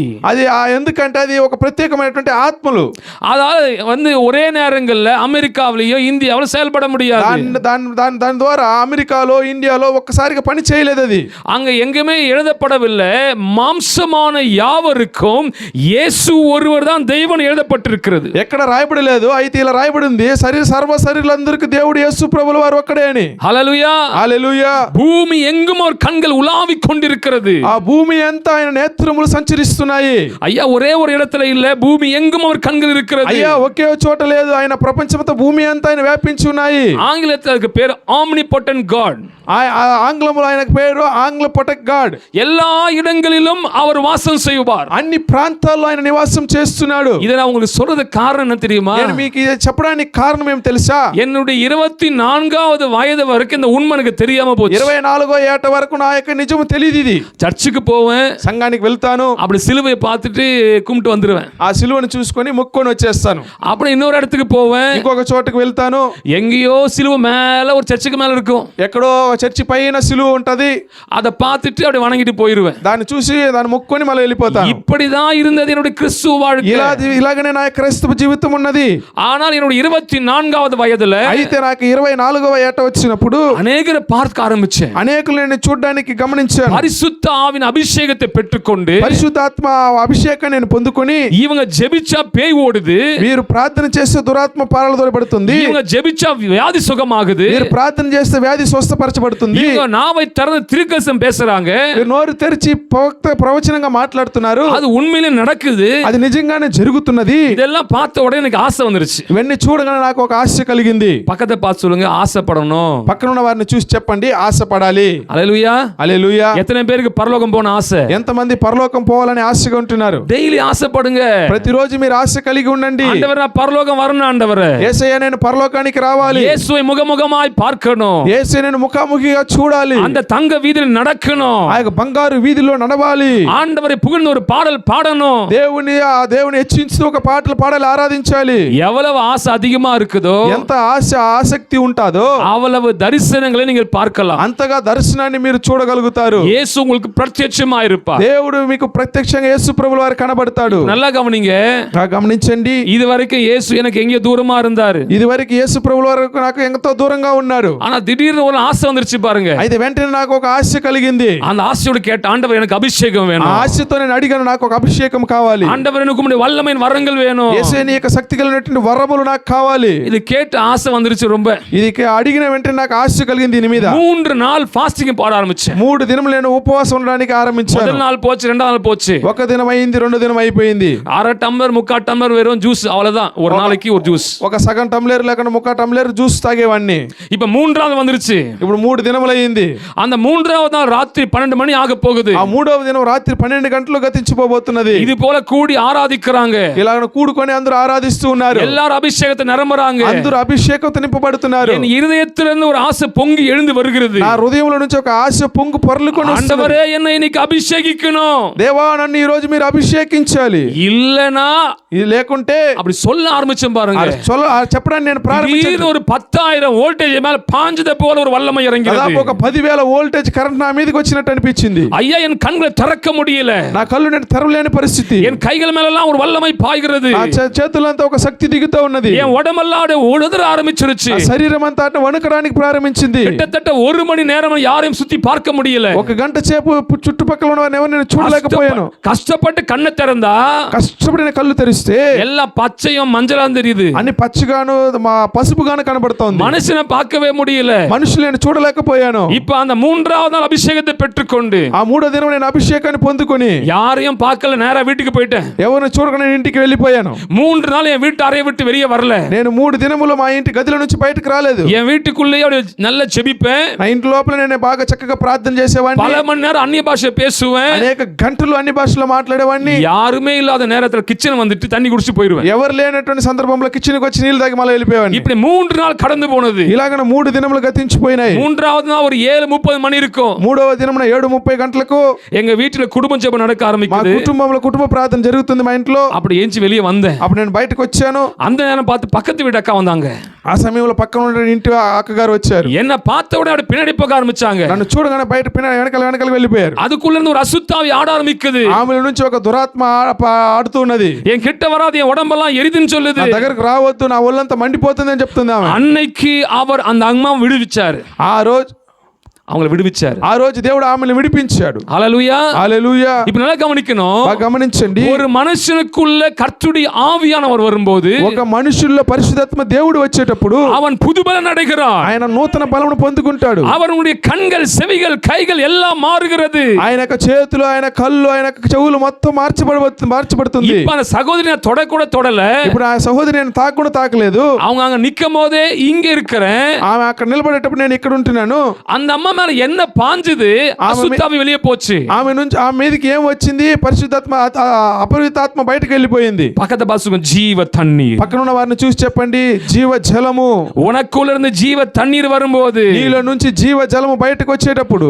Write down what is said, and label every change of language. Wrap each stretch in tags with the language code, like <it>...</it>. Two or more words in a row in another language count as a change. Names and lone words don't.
<te>అది ఎందుకంటే అది ఒక ప్రత్యేకమైనటువంటి ఆత్మలు.</te> <ta>அதாவது ஒரே நேரங்கள்ல அமெரிக்காவிலேயோ இந்தியாவிலோ செயல்பட முடியாது.</ta> <te>దాని ద్వారా అమెరికాలో, ఇండియాలో ఒక్కసారిగా పని చేయలేదు. అది</te> <ta>அங்க எங்குமே எழுதப்படவில்லை. மாம்சமான யாவருக்கும் இயேசு ஒருவர் தான் தெய்வம் எழுதப்பட்டிருக்கிறது.</ta> <te>ఎక్కడ రాయబడలేదు. అయితే ఇలా రాయబడింది, సర్వ శరీరులందరికీ దేవుడు యేసు ప్రభుల వారు ఒక్కడే అని.</te> <ta>ஹல்லேலூயா.</ta> <te>హల్లెలూయా.</te> <ta>பூமி எங்கும் அவர் கண்கள் உலாவிக் கொண்டிருக்கிறது.</ta> <te>ఆ భూమి అంతా ఆయన నేత్రములు సంచరిస్తున్నాయి.</te> <ta>ஐயா ஒரே ஒரு இடத்துல இல்ல, பூமி எங்கும் அவர் கண்கள் இருக்கிறது.</ta> <te>అయ్యా ఒకే చోట లేదు, ఆయన ప్రపంచమంతా భూమి అంతా ఆయన వ్యాపించి ఉన్నాయి.</te> <ta>ஆங்கிலத்தில் அதுக்கு பேர்</ta> <en>omnipotent God.</en> <te>ఆంగ్లంలో ఆయనకు పేరు ఆంగ్లపొటెక్ గాడ్.</te> <ta>எல்லா இடங்களிலும் அவர் வாசம் செய்வார்.</ta> <te>అన్ని ప్రాంతాల్లో ఆయన నివాసం చేస్తున్నాడు.</te> <ta>இதை நான் உங்களுக்கு சொல்றது காரணம் என்ன தெரியுமா?</ta> <te>నేను మీకు ఇది చెప్పడానికి కారణం ఏం తెలుసా?</te> <ta>என்னுடைய 24வது வயது வரைக்கும் இந்த உண்மை எனக்கு தெரியாம போச்சு.</ta> <te>24వ ఏట వరకు నా యొక్క నిజము తెలియదు. ఇది</te> <ta>சர்ச்சுக்கு போவேன்,</ta> <te>సంఘానికి వెళ్తాను,</te> <ta>அப்படி சிலுவையை பார்த்துட்டு கும்பிட்டு வந்துருவேன்.</ta> <te>ఆ సిలువను చూసుకొని మొక్కుకొని వచ్చేస్తాను.</te> <ta>அப்புறம் இன்னொரு இடத்துக்கு போவேன்,</ta> <te>ఇంకొక చోటుకు వెళ్తాను.</te> <ta>எங்கேயோ சிலுவை மேல ஒரு சர்ச்சுக்கு மேல இருக்கும்,</ta> <te>ఎక్కడో చర్చి పైన సిలువ ఉంటది.</te> <ta>அதை பார்த்துட்டு அப்படி வணங்கிட்டு போயிருவேன்.</ta> <te>దాన్ని చూసి దాన్ని మొక్కుకొని మళ్ళీ వెళ్ళిపోతాను.</te> <ta>இப்படிதான் இருந்தது என்னுடைய கிறிஸ்துவ வாழ்க்கை.</ta> <te>ఇలాగనే నా క్రైస్తవ జీవితం ఉన్నది.</te> <ta>ஆனால் என்னுடைய 24வது வயதுல</ta> <te>అయితే నాకు 24వ ఏట వచ్చినప్పుడు</te> <ta>அநேகரை பார்க்க ஆரம்பிச்சேன்.</ta> <te>అనేకులను చూడడానికి గమనించాను.</te> <ta>பரிசுத்த ஆவின் அபிஷேகத்தை பெற்றுக்கொண்டு,</ta> <te>పరిశుద్ధాత్మ అభిషేకం నేను పొందుకొని,</te> <ta>இவங்க ஜெபிச்சா பேய் ஓடுது,</ta> <te>మీరు ప్రార్థన చేస్తే దురాత్మ పారదోలబడుతుంది,</te> <ta>இவங்க ஜெபிச்சா வியாதி சுகமாகுது,</ta> <te>మీరు ప్రార్థన చేస్తే వ్యాధి స్వస్థపరచబడుతుంది,</te> <ta>இவங்க நாவை திறந்து தீர்க்கதரிசனம் பேசுறாங்க,</ta> <te>మీరు నోరు తెరిచి ప్రవచనంగా మాట్లాడుతున్నారు,</te> <ta>அது உண்மையிலே நடக்குது,</ta> <te>అది నిజంగానే జరుగుతున్నది.</te> <ta>இதெல்லாம் பார்த்த உடனே எனக்கு ஆசை வந்துருச்சு.</ta> <te>ఇవన్నీ చూడగానే నాకు ఒక ఆశ కలిగింది.</te> <ta>பக்கத்தை பார்த்து சொல்லுங்க, ஆசைப்படணும்.</ta> <te>పక్కన ఉన్న వారిని చూసి చెప్పండి, ఆశపడాలి.</te> <ta>அல்லேலூயா.</ta> <te>హల్లెలూయా.</te> <ta>எத்தனை பேருக்கு பரலோகம் போன ஆசை?</ta> <te>ఎంతమంది పరలోకం పోవాలని ఆశగా ఉంటున్నారు?</te> <ta>டெய்லி ஆசைப்படுங்க.</ta> <te>ప్రతిరోజు మీరు ఆశ కలిగి ఉండండి.</te> <ta>ஆண்டவரே நான் பரலோகம் வரணும், ஆண்டவரே</ta> <te>యేసయ్య నేను పరలోకానికి రావాలి,</te> <ta>இயேசுவை முகமுகமாய் பார்க்கணும்,</ta> <te>యేసయ్య నేను ముఖాముఖిగా చూడాలి,</te> <ta>அந்த தங்க வீதியில் நடக்கணும்,</ta> <te>ఆ యొక్క బంగారు వీధిలో నడవాలి,</te> <ta>ஆண்டவரை புகழ்ந்து ஒரு பாடல் பாடணும்,</ta> <te>దేవుని హెచ్చించుతూ ఒక పాటలు పాడాలి, ఆరాధించాలి.</te> <ta>எவ்வளவு ஆசை அதிகமா இருக்குதோ,</ta> <te>ఎంత ఆసక్తి ఉంటుందో</te> <ta>அவ்வளவு தரிசனங்களை நீங்கள் பார்க்கலாம்.</ta> <te>అంతగా దర్శనాన్ని మీరు చూడగలుగుతారు.</te> <ta>இயேசு உங்களுக்கு பிரத்யட்சமா இருப்பார்.</ta> <te>దేవుడు మీకు ప్రత్యక్షంగా యేసు ప్రభుల వారు కనబడతాడు.</te> <ta>நல்லா கவனிங்க.</ta> <te>గమనించండి.</te> <ta>இது வரைக்கும் இயேசு எனக்கு எங்கேயோ தூரமா இருந்தாரு.</ta> <te>ఇది వరకు యేసు ప్రభుల వారు నాకు ఎంతో దూరంగా ఉన్నారు.</te> <ta>ஆனா திடீர்னு ஒரு ஆசை வந்துருச்சு பாருங்க.</ta> <te>అయితే వెంటనే నాకు ఒక ఆశ కలిగింది.</te> <ta>அந்த ஆசையோட கேட்ட ஆண்டவர் எனக்கு அபிஷேகம் வேணும்.</ta> <te>ఆ ఆశతో నేను అడిగాను, నాకు ఒక అభిషేకం కావాలి.</te> <ta>ஆண்டவர் எனக்கு உம்முடைய வல்லமையின் வரங்கள் வேணும்.</ta> <te>యేసే నీ యొక్క శక్తి కలిగినటువంటి వరములు నాకు కావాలి.</te> <ta>இது கேட்ட ஆசை வந்துருச்சு ரொம்ப.</ta> <te>ఇది అడిగిన వెంటనే నాకు ఆశ కలిగింది. దీని మీద</te> <ta>3 நாள் ஃபாஸ்டிங் போட ஆரம்பிச்சேன்.</ta> <te>3 దినములు నేను ఉపవాసం ఉండడానికి ఆరంభించాను.</te> <ta>முதல் நாள் போச்சு, ரெண்டாவது நாள் போச்சு.</ta> <te>ఒక దినం అయింది, రెండో దినం అయిపోయింది.</te> <ta>1/2 டம்ளர் 3/4 டம்ளர் வெறும் ஜூஸ், அவ்வளவுதான். ஒரு நாளைக்கு ஒரு ஜூஸ்.</ta> <te>ఒక సగం టంబ్లర్ లేకుండా 3/4 టంబ్లర్ జ్యూస్ తాగేవాడిని.</te> <ta>இப்ப 3வது வந்துருச்சு.</ta> <te>ఇప్పుడు 3 దినములు అయింది.</te> <ta>அந்த 3வது நாள் ராத்திரி 12 மணி ஆக போகுது.</ta> <te>ఆ 3వ దినం రాత్రి 12 గంటలు గతించిపోబోతున్నది.</te> <ta>இது போல கூடி ஆராதிக்கறாங்க.</ta> <te>ఇలాగ కూడుకొని అందరూ ఆరాధిస్తూ ఉన్నారు.</te> <ta>எல்லாரும் அபிஷேகத்தை நிரம்பறாங்க.</ta> <te>అందరూ అభిషేకంతో నింపబడుతున్నారు.</te> <ta>என் இதயத்திலிருந்து ஒரு ஆசை பொங்கி எழுந்து வருகிறது.</ta> <te>నా హృదయంలో నుంచి ఒక ఆశ పొంగు పొర్లుకొని వస్తుంది.</te> <ta>ஆண்டவரே என்னை இன்னைக்கு அபிஷேகிக்கணும்.</ta> <te>దేవా నన్ను ఈ రోజు మీరు అభిషేకించాలి.</te> <ta>இல்லனா</ta> <te>ఇది లేకుంటే</te> <ta>அப்படி சொல்ல ஆரம்பிச்சேன் பாருங்க.</ta> <te>చెప్పడానికి నేను ప్రారంభించాను.</te> <ta>ஒரு 10,000 வோல்டேஜ் மேல பாஞ்சத போல ஒரு வல்லமை இறங்கினது.</ta> <te>దాదాపు ఒక 10,000 వోల్టేజ్ కరెంట్ నా మీదకి వచ్చినట్టు అనిపించింది.</te> <ta>ஐயா என் கண்களை திறக்க முடியல.</ta> <te>నా కళ్ళు నేను తెరవలేని పరిస్థితి.</te> <ta>என் கைகள் மேல எல்லாம் ஒரு வல்லமை பாய்கிறது.</ta> <te>ఆ చేతులంతా ఒక శక్తి దిగుతూ ఉన్నది.</te> <ta>என் உடம்பெல்லாம் உழுதற ஆரம்பிச்சிருச்சு.</ta> <te>శరీరం అంతా వణకడానికి ప్రారంభించింది.</te> <ta>கிட்டத்தட்ட 1 மணி நேரம் யாரையும் சுத்தி பார்க்க முடியல.</ta> <te>ఒక గంట సేపు చుట్టుపక్కల ఉన్న వారిని ఎవరిని చూడలేకపోయాను.</te> <ta>கஷ்டப்பட்டு கண்ணு திறந்தா,</ta> <te>కష్టపడిన కళ్ళు తెరిస్తే</te> <ta>எல்லாம் பச்சையும் மஞ்சளா தெரியுது.</ta> <te>అన్ని పచ్చిగాను పసుపుగాను కనబడుతోంది.</te> <ta>மனுஷனை பார்க்கவே முடியல.</ta> <te>మనుషులను చూడలేకపోయాను.</te> <ta>இப்ப அந்த 3வது நாள் அபிஷேகத்தை பெற்றுக்கொண்டு</ta> <te>ఆ 3వ దినం నేను అభిషేకాన్ని పొందుకొని</te> <ta>யாரையும் பார்க்கல, நேரா வீட்டுக்கு போயிட்டேன்.</ta> <te>ఎవరిని చూడకుండా నేను ఇంటికి వెళ్ళిపోయాను.</te> <ta>3 நாள் என் வீட்டு அறையை விட்டு வெளியே வரல.</ta> <te>నేను 3 దినములు మా ఇంటి గదిలో నుంచి బయటకు రాలేదు.</te> <ta>என் வீட்டுக்குள்ளேயே நல்ல ஜெபிப்பேன்.</ta> <te>నా ఇంటి లోపల నేను బాగా చక్కగా ప్రార్థన చేసేవాడిని.</te> <ta>பல மணி நேரம் அந்நிய பாஷை பேசுவேன்.</ta> <te>అనేక గంటలు అన్ని భాషల్లో మాట్లాడేవాడిని.</te> <ta>யாருமே இல்லாத நேரத்துல கிச்சன் வந்துட்டு தண்ணி குடிச்சு போயிடுவேன்.</ta> <te>ఎవరు లేనటువంటి సందర్భంలో కిచెన్ కి వచ్చి నీళ్లు తాగి మళ్ళీ వెళ్ళిపోయేవాడిని.</te> <ta>இப்படி 3 நாள் கடந்து போனது.</ta> <te>ఇలాగన 3 దినములు గతించిపోయినాయి.</te> <ta>3வது நாள் ஒரு 7:30 மணி இருக்கும்.</ta> <te>3వ దినమున 7:30 గంటలకు</te> <ta>எங்க வீட்டுல குடும்ப ஜெபம் நடக்க</ta> <te>మా</te> <ta>ஆரம்பிக்குது.</ta> <te>కుటుంబంలో కుటుంబ ప్రార్థన జరుగుతుంది మా ఇంట్లో.</te> <ta>அப்படி ஏஞ்சி வெளியே வந்தேன்.</ta> <te>అప్పుడు నేను బయటకు వచ్చాను.</te> <ta>அந்த நேரம் பார்த்து பக்கத்து வீட்டு அக்கா வந்தாங்க.</ta> <te>ఆ సమయంలో పక్కన ఉన్న ఇంటి అక్కగారు వచ్చారు.</te> <ta>என்ன பார்த்த உடனே அப்படி பின்னாடி போக ஆரம்பிச்சாங்க.</ta> <te>నన్ను చూడగానే బయట వెనకాల వెళ్ళిపోయారు.</te> <ta>அதுக்குள்ள இருந்து ஒரு அசுத்தாவி ஆட ஆரம்பிக்குது.</ta> <te>ఆమె నుంచి ఒక దురాత్మ ఆడుతూ ఉన్నది.</te> <ta>என் கிட்ட வராது, என் உடம்பெல்லாம் எரிதுன்னு சொல்லுது.</ta> <te>నా దగ్గరకు రావద్దు, నా ఒళ్ళంతా మండిపోతుంది అని చెప్తుంది ఆమె.</te> <ta>அன்னைக்கு அவர் அந்த அம்மா விடுவிச்சாரு. அவங்களை விடுவிச்சாரு.</ta> <te>ఆ రోజు దేవుడు ఆమెను విడిపించాడు.</te> <ta>ஹல்லேலூயா,</ta> <te>హల్లెలూయా.</te> <ta>இப்ப நல்லா கவனிக்கணும்.</ta> <te>గమనించండి.</te> <ta>ஒரு மனுஷனுக்குள்ள கர்த்தருடைய ஆவியானவர் வரும்போது,</ta> <te>ఒక మనుషుల్లో పరిశుద్ధాత్మ దేవుడు వచ్చేటప్పుడు</te> <ta>அவன் புதுபலன் அடைகிறான்.</ta> <te>ఆయన నూతన బలమును పొందుకుంటాడు.</te> <ta>அவனுடைய கண்கள், செவிகள், கைகள் எல்லாம் மாறுகிறது.</ta> <te>ఆయన యొక్క చేతులు, ఆయన కళ్ళు, ఆయన యొక్క చెవులు మొత్తం మార్చబడుతుంది.</te> <ta>இப்ப அந்த சகோதரி தொடக்கூட தொடல.</ta> <te>ఇప్పుడు ఆ సహోదరి నేను తాకకుండా తాకలేదు.</te> <ta>அவங்க அங்க நிக்கும் போதே இங்க இருக்கிறேன்.</ta> <te>ఆమె అక్కడ నిలబడేటప్పుడు నేను ఇక్కడ ఉంటున్నాను.</te> <ta>அந்த అమ్మ மேல என்ன பாஞ்சது? அசுத்தாவி வெளியே போச்சு.</ta> <te>ఆమె నుంచి ఆమె మీదకి ఏం వచ్చింది? పరిశుద్ధాత్మ, అపవిత్రాత్మ బయటకు వెళ్ళిపోయింది.</te> <ta>பக்கத்து பாசுங்க ஜீவ தண்ணீர்.</ta> <te>పక్కన ఉన్న వారిని చూసి చెప్పండి, జీవ జలము.</te> <ta>உனக்குள்ள இருந்து ஜீவ தண்ணீர் வரும்போது,</ta> <te>నీలో నుంచి జీవ జలము బయటకు వచ్చేటప్పుడు</te>